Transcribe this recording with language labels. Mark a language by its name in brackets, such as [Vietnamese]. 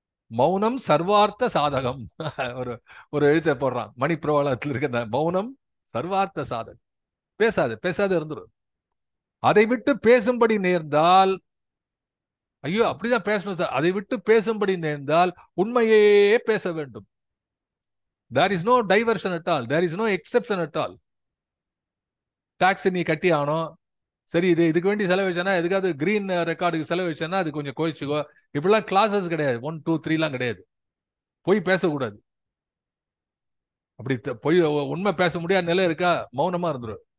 [Tamil] மௌனம் சர்வார்த்த சாதகம். ஒரு ஒரு எழுத்தை போடுறான் மணி பிரவாளத்தில் இருக்க, மௌனம் சர்வார்த்த சாதகம். பேசாத இருந்துடும். அதை விட்டு பேசும்படி நேர்ந்தால், ஐயோ அப்படிதான் பேசணும் சார், அதை விட்டு பேசும்படி நேர்ந்தால் உண்மையே பேச வேண்டும். [English] there is no diversion at all, there is no exception at all. [Tamil] Tax நீ கட்டி ஆகணும், சரி இது இதுக்கு வேண்டி செலவழிச்சேன்னா, எதுக்காவது கிரீன் ரெக்கார்டுக்கு செலவழிச்சேன்னா அது கொஞ்சம் கோயிச்சுக்கோ. இப்படிலாம் கிளாஸஸ் கிடையாது. 1 2 3 கிடையாது. போய் பேசக்கூடாது. அப்படி போய் உண்மை பேச முடியாத நிலை இருக்கா, மௌனமா இருந்துடும்.